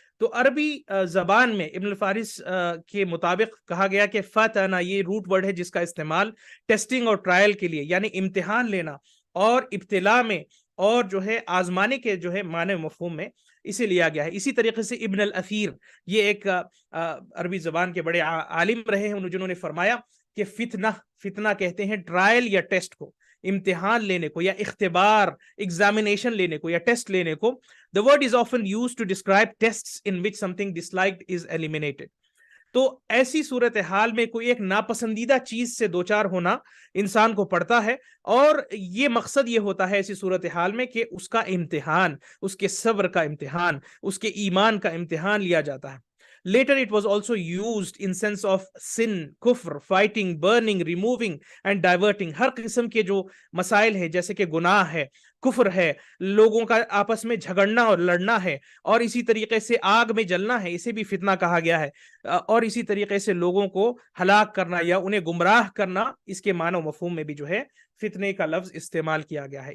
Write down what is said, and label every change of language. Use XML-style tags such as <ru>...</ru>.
<ur>تو عربی زبان میں ابن الفارس کے مطابق کہا گیا کہ فتنہ یہ روٹ ورڈ ہے جس کا استعمال ٹیسٹنگ اور ٹرائل کے لیے یعنی امتحان لینا اور ابتلا میں اور جو ہے آزمانے کے جو ہے معنی مفہوم میں اسے لیا گیا ہے. اسی طریقے سے ابن الاثیر یہ ایک عربی زبان کے بڑے عالم رہے ہیں, جنہوں نے فرمایا کہ فتنہ کہتے ہیں ٹرائل یا ٹیسٹ کو, امتحان لینے کو یا اختبار ایگزامینیشن لینے کو یا ٹیسٹ لینے کو.</ur> <en>The word is often used to describe tests in which something disliked is eliminated.</en> <ur>تو ایسی صورتحال میں کوئی ایک ناپسندیدہ چیز سے دوچار ہونا انسان کو پڑتا ہے, اور یہ مقصد یہ ہوتا ہے ایسی صورتحال میں کہ اس کا امتحان, اس کے صبر کا امتحان, اس کے ایمان کا امتحان لیا جاتا ہے.</ur> <en>Later it was also used in sense of sin, کفر, fighting, burning, removing and diverting.</en> <ur>ہر قسم کے جو مسائل ہیں جیسے کہ گناہ ہے, کفر ہے, لوگوں کا آپس میں جھگڑنا اور لڑنا ہے, اور اسی طریقے سے آگ میں جلنا ہے, اسے بھی فتنہ کہا گیا ہے, اور اسی طریقے سے لوگوں کو ہلاک کرنا یا انہیں گمراہ کرنا, اس کے معنی و مفہوم میں بھی جو ہے فتنے کا لفظ استعمال کیا گیا ہے.</ur>